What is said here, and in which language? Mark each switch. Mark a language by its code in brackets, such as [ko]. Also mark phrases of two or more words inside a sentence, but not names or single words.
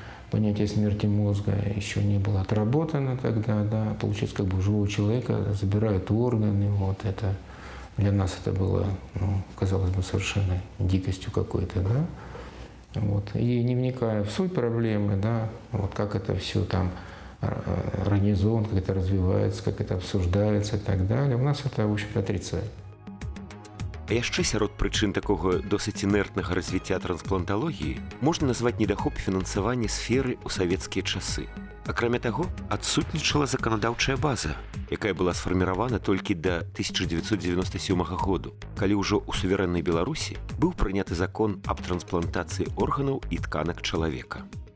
[ru] понятие смерти мозга еще не было отработано тогда, да, получается, как бы у живого человека забирают органы, вот это для нас это было, ну, казалось бы, совершенно дикостью какой-то, да, вот, и не вникая в суть проблемы, да, вот как это все там организовано, как это развивается, как это обсуждается и так далее, у нас это, в общем-то, отрицает. [be] А яшчэ сярод прычын такога досыць інертнага развіцця транспланталогіі можна назваць недахоп фінансавання сферы ў савецкія часы. Акрамя таго, адсутнічала заканадаўчая база, якая была сфарміравана толькі да 1997 году, калі ўжо ў суверэннай Беларусі быў прыняты закон аб трансплантацыі органаў і тканак чалавека.